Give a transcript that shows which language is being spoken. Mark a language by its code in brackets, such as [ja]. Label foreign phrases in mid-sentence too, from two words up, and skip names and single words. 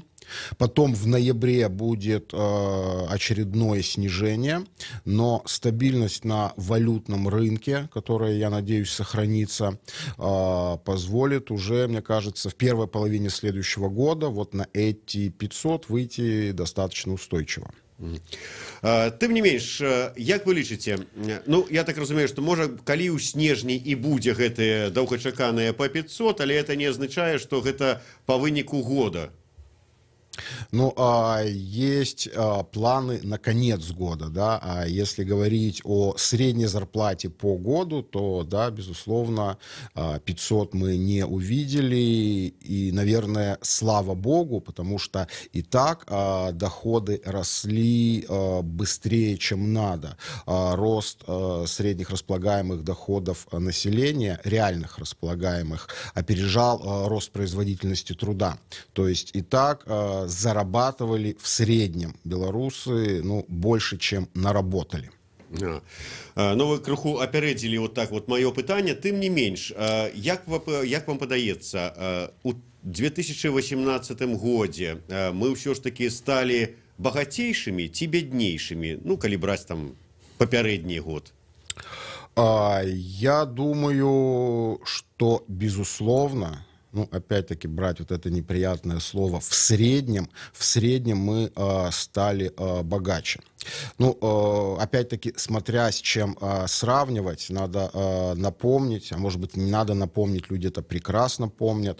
[ru] Потом в ноябре будет очередное снижение, но стабильность на валютном рынке, которая, я надеюсь, сохранится, позволит уже, мне кажется, в первой половине следующего года вот на эти 500 выйти достаточно устойчиво. [be] Тым не менш, як вы лічыце, ну, я так разумею, што можа, калі ў снежні і будзе гэтыя доўгачаканыя па 500, але это не азначае, што гэта па выніку года. [ru] Ну, есть планы на конец года, да, а если говорить о средней зарплате по году, то, да, безусловно, 500 мы не увидели, и, наверное, слава богу, потому что и так доходы росли быстрее, чем надо. Рост средних располагаемых доходов населения, реальных располагаемых, опережал рост производительности труда. То есть и так зарабатывали в среднем белорусы, ну, больше, чем наработали. [be] Ну, вы крыху апярэдзілі [ru] вот так вот [be] маё пытанне. Тым не менш, як вам падаецца, у 2018 годзе мы ўсё ж таки сталі багацейшымі ці бяднейшымі, ну, калі браць там папярэдні год? [ru] Я думаю, что, безусловно, ну, опять-таки, брать вот это неприятное слово, в среднем мы стали богаче. Ну, опять-таки, смотря с чем сравнивать, надо напомнить, а может быть, не надо напомнить, люди это прекрасно помнят.